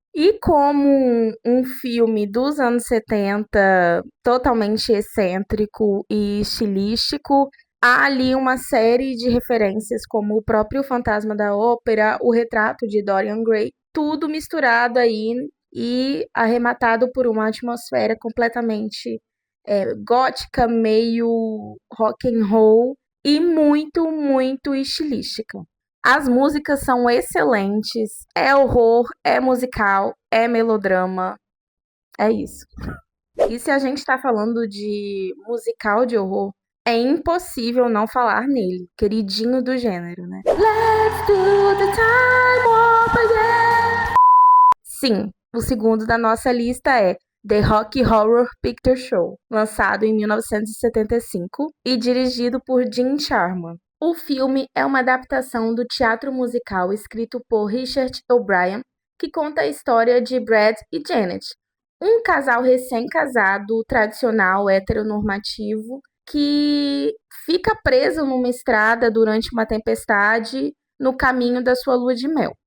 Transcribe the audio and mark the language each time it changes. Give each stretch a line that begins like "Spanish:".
Portuguese: E como um filme dos anos 70, totalmente excêntrico e estilístico, há ali uma série de referências, como o próprio Fantasma da Ópera, o retrato de Dorian Gray, tudo misturado aí e arrematado por uma atmosfera completamente gótica, meio rock and roll e muito, muito estilística. As músicas são excelentes, é horror, é musical, é melodrama, é isso. E se a gente tá falando de musical de horror, é impossível não falar nele, queridinho do gênero, né?
English: Let's do the time warp again.
Portuguese: Sim, o segundo da nossa lista é The Rocky Horror Picture Show, lançado em 1975 e dirigido por Jim Sharman. O filme é uma adaptação do teatro musical escrito por Richard O'Brien, que conta a história de Brad e Janet, um casal recém-casado, tradicional, heteronormativo, que fica preso numa estrada durante uma tempestade no caminho da sua lua de mel.